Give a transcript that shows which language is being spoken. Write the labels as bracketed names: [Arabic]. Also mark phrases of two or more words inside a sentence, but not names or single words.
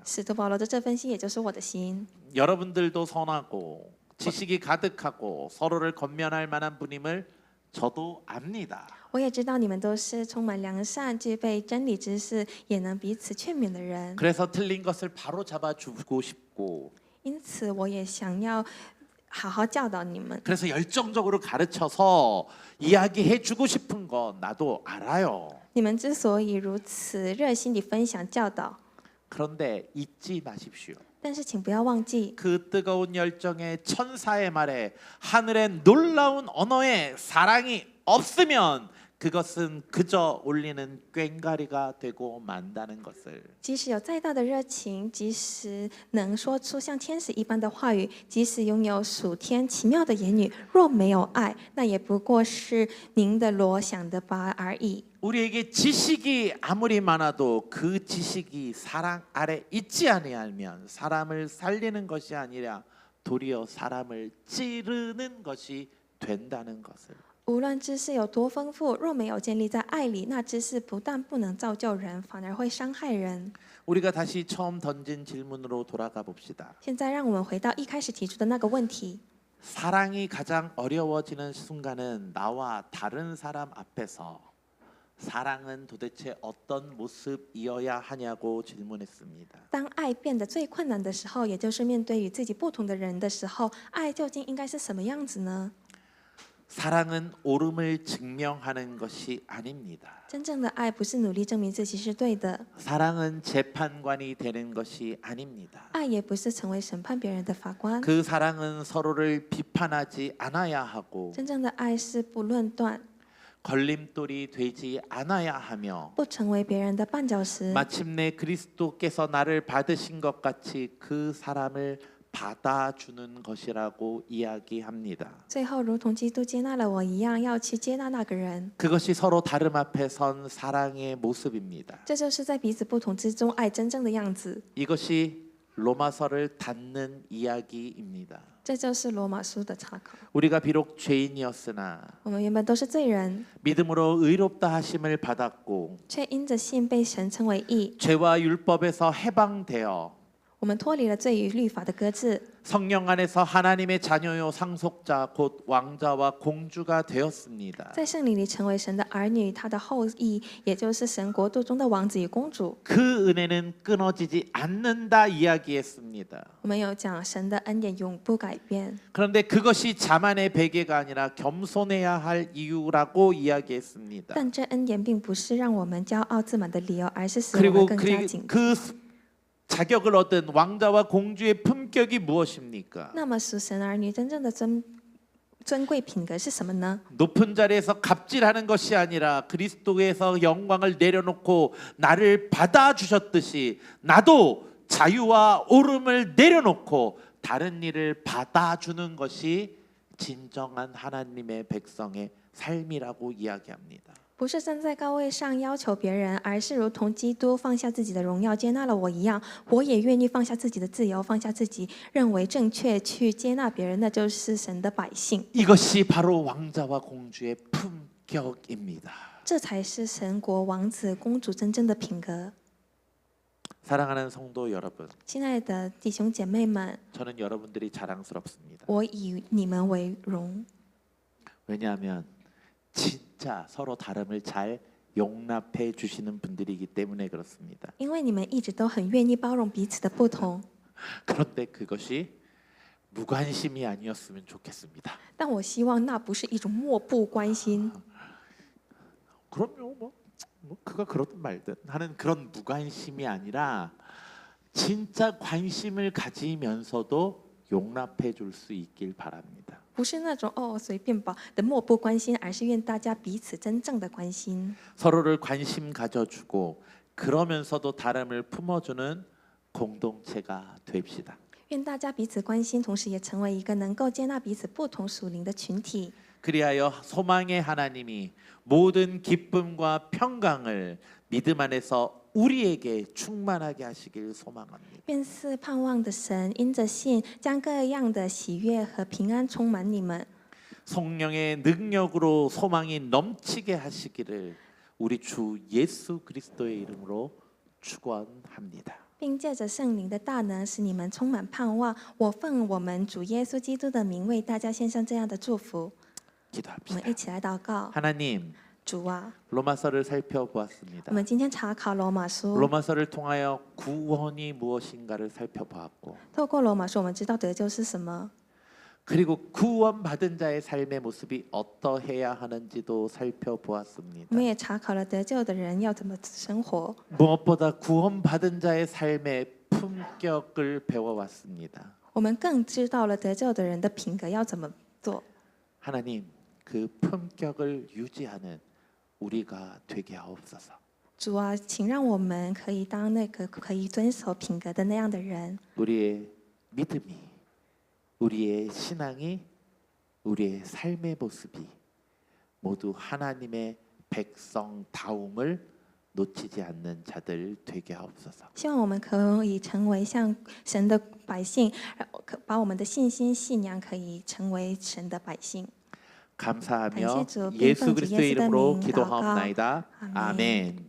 [Chinese] 使徒保罗的这份心，也就是我的心。 [Korean] 여러분들도 선하고 지식이 가득하고 서로를 권면할 만한 분임을 저도 압니다. [Chinese] 我也知道你们都是充满良善、具备真理知识，也能彼此劝勉的人。 [Korean] 그래서 틀린 것을 바로 잡아주고 싶고 [Chinese] 因此，我也想要好好教导你们。 [Korean] 그래서 열정적으로 가르쳐서 이야기해주고 싶은 거 나도 알아요. [Chinese] 你们之所以如此热心地分享教导， [Korean] 그런데 잊지 마십시오. [Chinese] 但是请不要忘记， [Korean] 그 뜨거운 열정의 천사의 말에 하늘의 놀라운 언어에 사랑이 없으면 그것은 그저 올리는 꽹과리가 되고 만다는 것을. [Chinese] 即使有再大的热情，即使能说出像天使一般的话语，即使拥有属天奇妙的言语，若没有爱，那也不过是您的锣响的拔而已。 [Korean] 우리에게 지식이 아무리 많아도 그 지식이 사랑 아래 있지 아니하면 사람을 살리는 것이 아니라 도리어 사람을 찌르는 것이 된다는 것을. [Chinese] 无论知识有多丰富，若没有建立在爱里，那知识不但不能造就人，反而会伤害人。 [Korean] 우리가 다시 처음 던진 질문으로 돌아가 봅시다. [Chinese] 现在让我们回到一开始提出的那个问题： [Korean] 사랑이 가장 어려워지는 순간은 나와 다른 사람 앞에서 사랑은 도대체 어떤 모습이어야 하냐고 질문했습니다. [Chinese] 当爱变得最困难的时候，也就是面对与自己不同的人的时候，爱究竟应该是什么样子呢？ [Korean] 사랑은 옳음을 증명하는 것이 아닙니다. [Chinese] 真正的爱不是努力证明自己是对的， [Korean] 사랑은 재판관이 되는 것이 아닙니다. [Chinese] 爱也不是成为审判别人的法官。 [Korean] 그 사랑은 서로를 비판하지 않아야 하고 [Chinese] 真正的爱是不论断， [Korean] 걸림돌이 되지 않아야 하며 [Chinese] 不成为别人的绊脚石。 [Korean] 마침내 그리스도께서 나를 받으신 것 같이 그 사람을 받아주는 것이라고 이야기합니다. [Chinese] 最后，如同基督接纳了我一样，要去接纳那个人。 [Korean] 그것이 서로 다름 앞에 선 사랑의 모습입니다. [Chinese] 这就是在彼此不同之中爱真正的样子。 [Korean] 이것이 로마서를 닫는 이야기입니다. [Chinese] 这就是罗马书的岔口。 [Korean] 우리가 비록 죄인이었으나 [Chinese] 我们原本都是罪人， [Korean] 믿음으로 의롭다 하심을 받았고 [Chinese] 却因着信被神称为义。 [Korean] 죄와 율법에서 해방되어 [Chinese] 我们脱离了罪与律法的搁置， [Korean] 성령 안에서 하나님의 자녀요 상속자 곧 왕자와 공주가 되었습니다. [Chinese] 在圣灵里成为神的儿女，他的后裔，也就是神国度中的王子与公主。 [Korean] 그 은혜는 끊어지지 않는다 이야기했습니다. [Chinese] 我们有讲神的恩典永不改变， [Korean] 그런데 그것이 자만의 배계가 아니라 겸손해야 할 이유라고 이야기했습니다. [Chinese] 但这恩典并不是让我们骄傲自满的理由，而是使我们更加警惕。 [Korean] 그 자격을 얻은 왕자와 공주의 품격이 무엇입니까? [Chinese] 那么属神儿女真正的尊贵品格是什么呢？ [Korean] 높은 자리에서 갑질하는 것이 아니라 그리스도에서 영광을 내려놓고 나를 받아주셨듯이 나도 자유와 옳음을 내려놓고 다른 일을 받아주는 것이 진정한 하나님의 백성의 삶이라고 이야기합니다. [Chinese] 不是站在高位上要求别人，而是如同基督放下自己的荣耀接纳了我一样，我也愿意放下自己的自由，放下自己认为正确去接纳别人，那就是神的百姓。 [Korean] 이것이 바로 왕자와 공주의 품격입니다. [Chinese] 这才是神国王子公主真正的品格。 [Korean] 사랑하는 성도 여러분, [Chinese] 亲爱的弟兄姐妹们， [Korean] 저는 여러분들이 자랑스럽습니다. [Chinese] 我以你们为荣， [Korean] 왜냐하면 진짜 서로 다름을 잘 용납해 주시는 분들이기 때문에 그렇습니다. [Chinese] 因为你们一直都很愿意包容彼此的不同。 [Korean] 그런데 그것이 무관심이 아니었으면 좋겠습니다. [Chinese] 但我希望那不是一种漠不关心， [Korean] 그럼요, 뭐 그가 그러든 말든 하는 그런 무관심이 아니라 진짜 관심을 가지면서도 용납해 줄 수 있길 바랍니다. [Chinese] 不是那种随便吧的漠不关心，而是愿大家彼此真正的关心， [Korean] 서로를 관심 가져주고 그러면서도 다름을 품어주는 공동체가 됩시다. [Chinese] 愿大家彼此关心，同时也成为一个能够接纳彼此不同属灵的群体。 [Korean] 그리하여 소망의 하나님이 모든 기쁨과 평강을 믿음 안에서 우리에게 충만하게 하시길 소망합니다. [Chinese] 愿是盼望的神，因着信，将各样的喜悦和平安充满你们。 [Korean] 성령의 능력으로 소망이 넘치게 하시기를 우리 주 예수 그리스도의 이름으로 축원합니다. [Chinese] 并借着圣灵的大能，使你们充满盼望。我奉我们主耶稣基督的名，为大家献上这样的祝福。我 [Korean] 기도합시다. [Chinese] 们一起来祷告， [Korean] 하나님, [Chinese] 主啊， [Korean] 로마서를 살펴보았습니다. [Chinese] 我们今天查考罗马书， [Korean] 로마서를 통하여 구원이 무엇인가를 살펴보았고 [Chinese] 透过罗马书，我们知道得救是什么， [Korean] 그리고 구원받은 자의 삶의 모습이 어떠해야 하는지도 [Chinese] 我 [Korean] 살펴보았습니다. [Chinese] 们也查考了得救的人要怎么生活。 [Korean] 무엇보다 구원받은 자의 삶의 품격을 배워왔습니다. [Chinese] 我们更知道了得救的人的品格要怎么做。 [Korean] 하나님, 그 품격을 유지하는 우리가 되게 하옵소서. [Chinese] 主啊，请让我们可以当那个可以遵守品格的那样的人。 [Korean] 우리의 믿음이, 우리의 신앙이, 우리의 삶의 모습이 모두 하나님의 백성다움을 놓치지 않는 자들 되게 하옵소서. [Chinese] 希望我们可以成为像神的百姓，把我们的信心、信仰可以成为神的百姓。 [Korean] 감사하며 감사주, 예수 빈번주 그리스도의 예수의 이름으로 이름으로 기도하옵나이다. 아멘. 아멘.